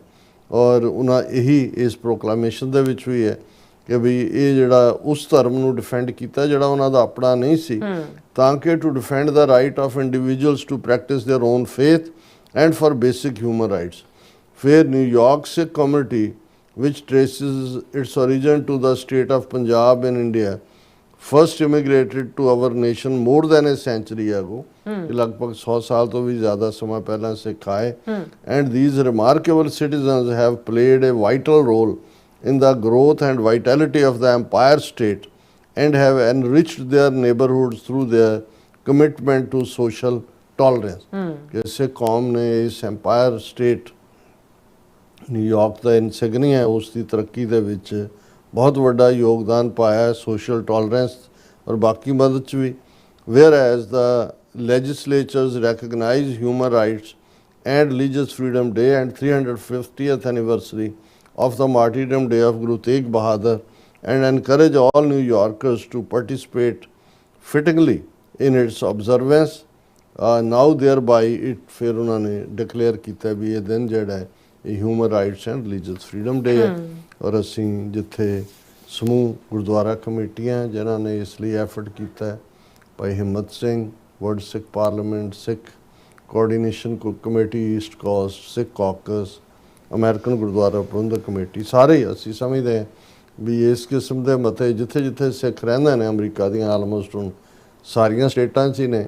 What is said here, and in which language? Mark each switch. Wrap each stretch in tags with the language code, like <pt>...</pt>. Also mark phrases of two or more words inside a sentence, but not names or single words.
<pa>ਔਰ ਉਹਨਾਂ ਇਹੀ ਇਸ ਪ੍ਰੋਕਲਾਮੇਸ਼ਨ ਦੇ ਵਿੱਚ ਵੀ ਹੈ ਕਿ ਵੀ ਇਹ ਜਿਹੜਾ ਉਸ ਧਰਮ ਨੂੰ ਡਿਫੈਂਡ ਕੀਤਾ ਜਿਹੜਾ ਉਹਨਾਂ ਦਾ ਆਪਣਾ ਨਹੀਂ ਸੀ, ਤਾਂ ਕਿ</pa> <en>to defend the right of individuals to practice their own faith and for basic human rights. ਫਿਰ New York Sikh community which traces its origin to the state of Punjab in India first immigrated to our nation more than a century ago,</en> <pa>ਲਗਭਗ 100 ਸਾਲ ਤੋਂ ਵੀ ਜ਼ਿਆਦਾ ਸਮਾਂ ਪਹਿਲਾਂ ਸਿੱਖ ਆਏ।</pa> <en>and these remarkable citizens have played a vital role in the growth and vitality of the empire state and have enriched their neighborhoods through their commitment to social tolerance।</en> <pa>ਕਿ ਸਿੱਖ ਕੌਮ ਨੇ ਇਸ empire state ਨਿਊਯਾਰਕ ਦਾ ਇਨਸਿਗਨੀਆ ਉਸ ਦੀ ਤਰੱਕੀ ਦੇ ਵਿੱਚ ਬਹੁਤ ਵੱਡਾ ਯੋਗਦਾਨ ਪਾਇਆ,</pa> <en>social tolerance</en> <pa>ਔਰ ਬਾਕੀ ਮਦਦ 'ਚ ਵੀ।</pa> <en>whereas the legislatures recognize Human Rights and Religious Freedom Day and 350th anniversary of the martyrdom day of Guru Tegh Bahadur and encourage all New Yorkers to participate fittingly in its observance। Now thereby it</en> <pa>ਫਿਰ ਉਹਨਾਂ ਨੇ ਡਿਕਲੇਅਰ ਕੀਤਾ ਵੀ ਇਹ ਦਿਨ ਜਿਹੜਾ ਹੈ ਇਹ</pa> <en>Human Rights and Religious Freedom Day</en> <pa>ਹੈ। ਔਰ ਅਸੀਂ ਜਿੱਥੇ ਸਮੂਹ ਗੁਰਦੁਆਰਾ ਕਮੇਟੀਆਂ ਜਿਨ੍ਹਾਂ ਨੇ ਇਸ ਲਈ ਐਫਰਟ ਕੀਤਾ, ਭਾਈ ਹਿੰਮਤ ਸਿੰਘ, ਵਰਲਡ ਸਿੱਖ ਪਾਰਲੀਮੈਂਟ, ਸਿੱਖ ਕੋਆਰਡੀਨੇਸ਼ਨ ਕਮੇਟੀ ਈਸਟ ਕੋਸਟ, ਸਿੱਖ ਕਾਕਸ, ਅਮਰੀਕਨ ਗੁਰਦੁਆਰਾ ਪ੍ਰਬੰਧਕ ਕਮੇਟੀ, ਸਾਰੇ ਅਸੀਂ ਸਮਝਦੇ ਹਾਂ ਵੀ ਇਸ ਕਿਸਮ ਦੇ ਮਤੇ ਜਿੱਥੇ ਜਿੱਥੇ ਸਿੱਖ ਰਹਿੰਦੇ ਨੇ ਅਮਰੀਕਾ ਦੀਆਂ ਆਲਮੋਸਟ ਹੁਣ ਸਾਰੀਆਂ ਸਟੇਟਾਂ 'ਚ ਹੀ ਨੇ।</pa>